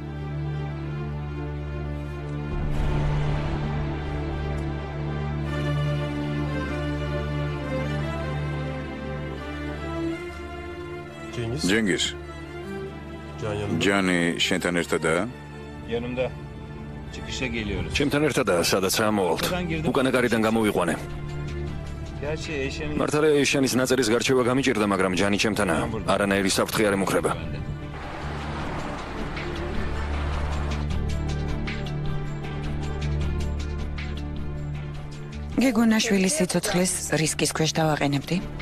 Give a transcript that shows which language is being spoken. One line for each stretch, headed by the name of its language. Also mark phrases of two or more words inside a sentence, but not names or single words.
Georgian: ჯენგის. ჯანი შენთან ერთადაა?
Turkish: Yanımda. Çıkışa geliyoruz.
Georgian: ჩემთან ერთადაა, სადაც რა მოვალთ. უკანა გარიდან გამოვიყვანე.
Turkish: Gerçi Eşen'in...
Georgian: მართალია ეშანის ნაწერის გარჩევა გამიჭირდა, მაგრამ ჯანი ჩემთანაა. არანაირი საფრთხე არ ემუქრება. გეგონა შვილის სიცოცხლეს რისკის ქვეშ დავაყენებდი?